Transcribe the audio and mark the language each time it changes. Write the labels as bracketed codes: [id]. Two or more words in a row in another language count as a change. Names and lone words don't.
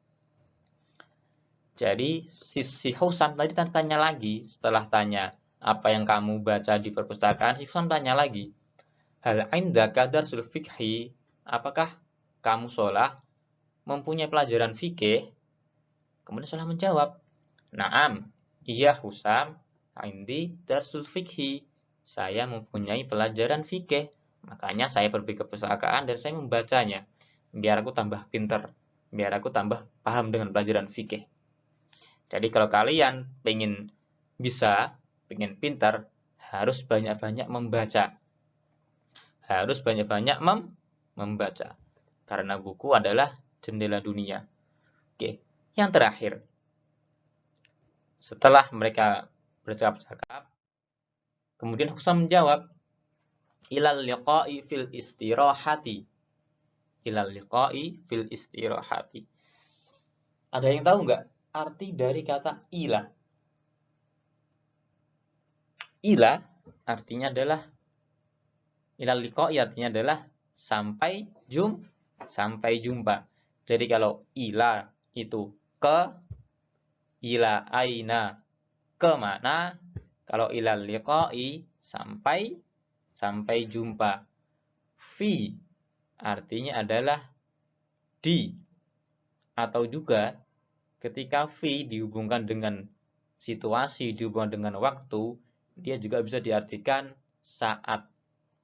[id] Jadi si Husam tadi tanya lagi, setelah tanya apa yang kamu baca di perpustakaan, si Husam tanya lagi, [ar] هل عندك درس الفقه? [id] Apakah kamu Sholah mempunyai pelajaran fikih? Kemudian Sholah menjawab, [ar] نعم, [id] iya Husam, [ar] عندي درس الفقه. [id] Saya mempunyai pelajaran fikih. Makanya saya pergi ke perpustakaan dan saya membacanya. Biar aku tambah pinter. Biar aku tambah paham dengan pelajaran fikih. Jadi kalau kalian pengen pintar, harus banyak-banyak membaca. Harus banyak-banyak membaca. Karena buku adalah jendela dunia. Oke, yang terakhir. Setelah mereka bercakap-cakap, kemudian Husam menjawab, [ar] إلى اللقاء في الاستراحة. إلى اللقاء في الاستراحة. [id] Ada yang tahu nggak arti dari kata ila? Ila artinya adalah, [ar] إلى اللقاء [id] artinya adalah sampai jumpa. Jadi kalau ila itu ke, [ar] إلى أين [id] kemana, kalau [ar] إلى اللقاء [id] sampai jumpa. Fi artinya adalah di, atau juga ketika fi dihubungkan dengan situasi, dihubungkan dengan waktu, dia juga bisa diartikan saat.